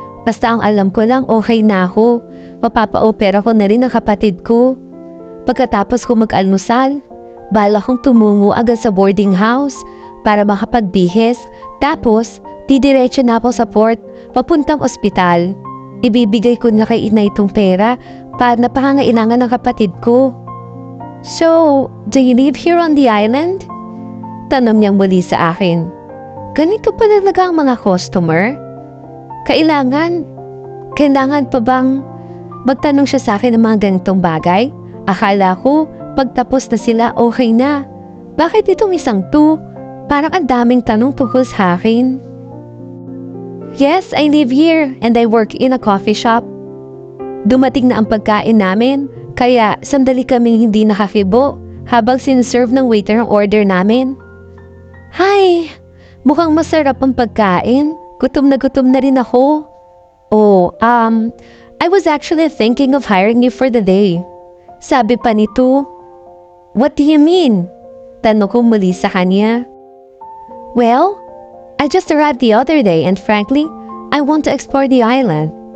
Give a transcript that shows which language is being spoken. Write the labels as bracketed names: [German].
[Filipino] Basta ang alam ko lang okay na ako. Mapapa-opera ko na rin ang kapatid ko. Pagkatapos ko mag-almusal, Bala kong tumungo agad sa boarding house para makapagbihis. Tapos, didiretso na ako sa port, papuntang ospital. Ibibigay ko na kay inay itong pera para napakangailangan ng kapatid ko. [English] So, do you live here on the island? [Filipino] Tanong niyang muli sa akin. Ganito pa talaga ang mga customer? Kailangan pa bang magtanong siya sa akin ng mga ganitong bagay? Akala ko, pagtapos na sila, okay na. Bakit itong isang to? Parang ang daming tanong tungkol sa akin. [English] Yes, I live here and I work in a coffee shop. [Filipino] Dumating na ang pagkain namin, kaya sandali kaming hindi nakakibo habang sinuserve ng waiter ang order namin. Hi! Mukhang masarap ang pagkain. Gutom na rin ako. [English] Oh, I was actually thinking of hiring you for the day. [Filipino] Sabi pa nito. [English] What do you mean? [Filipino] Tanong ko muli sa kanya. [English] Well, I just arrived the other day and frankly, I want to explore the island.